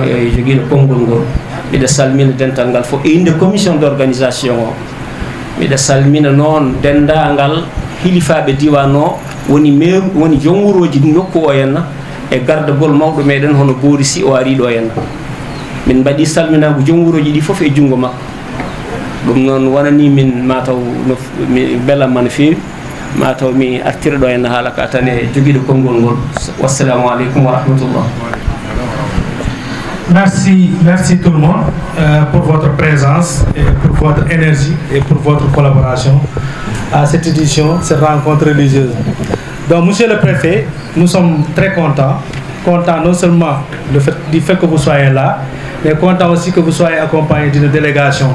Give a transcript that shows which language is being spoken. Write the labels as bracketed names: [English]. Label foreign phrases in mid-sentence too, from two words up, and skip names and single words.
[Fula] e joguiɗo konngol ngol mbiɗa salmina dental ngal fof e inde [French] commission d' organisation [Fula] o mbiɗa salmina noon dendagal hilifaɓe diwan o woni maire woni joom wuroji nokku o henna e gardagol mawɗo meɗen hono Boori Sy o ari ɗo henna min mbaɗi salminago joom wuroji ɗi fof e junngo makko ɗum noon wonani min mataw mi belamma no fewi mataw mi artira ɗo henna haala ka tan e joguiɗo konngol ngol. [Arabic] والسلام عليكم ورحمة الله. [French] Merci tout le monde pour votre présence et pour votre énergie et pour votre collaboration à cette édition, cette rencontre religieuse. Donc, monsieur le préfet, nous sommes très contents non seulement du fait que vous soyez là, mais contents aussi que vous soyez accompagné d'une délégation.